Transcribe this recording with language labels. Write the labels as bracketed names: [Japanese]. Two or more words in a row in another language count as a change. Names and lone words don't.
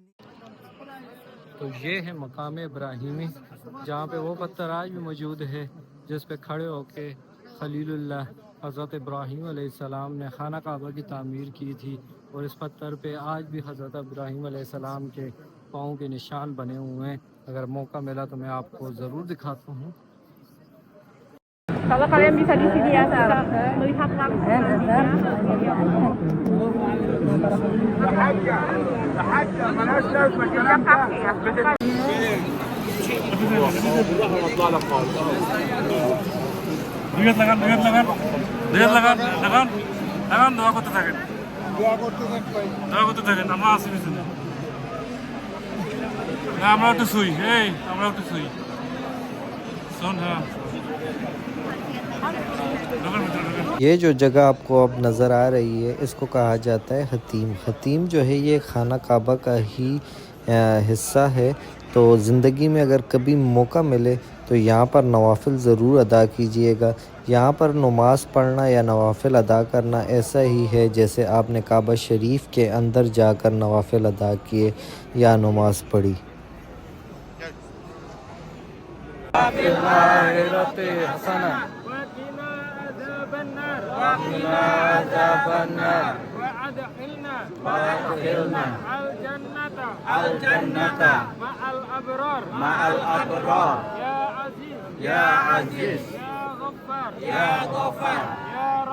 [Urdu] تو یہ ہے مقام ابراہیمی، جہاں پہ وہ پتھر آج بھی موجود ہے جس پہ کھڑے ہو کے خلیل اللہ حضرت ابراہیم [Arabic] علیہ السلام [Urdu] نے خانہ کعبہ کی تعمیر کی تھی، اور اس پتھر پہ آج بھی حضرت ابراہیم [Arabic] علیہ السلام [Urdu] کے پاؤں کے نشان بنے ہوئے ہیں۔ اگر موقع ملا تو میں آپ کو ضرور دکھاتا ہوں۔ [Indonesian] Kalau kalian bisa di sini ya, melihat langsung. [Bangla] লাগান দোয়া করতে থাকেন আমরা আসি পিছনে আমরা একটু শুই আমরা একটু শুই শোন। হ্যাঁ [Urdu] یہ جو جگہ آپ کو اب نظر آ رہی ہے اس کو کہا جاتا ہے حتیم۔ حتیم جو ہے یہ خانہ کعبہ کا ہی حصہ ہے، تو زندگی میں اگر کبھی موقع ملے تو یہاں پر نوافل ضرور ادا کیجئے گا۔ یہاں پر نماز پڑھنا یا نوافل ادا کرنا ایسا ہی ہے جیسے آپ نے کعبہ شریف کے اندر جا کر نوافل ادا کیے یا نماز پڑھی۔ [Arabic] وأدخلنا الجنة مع الأبرار يا عزيز يا غفار يا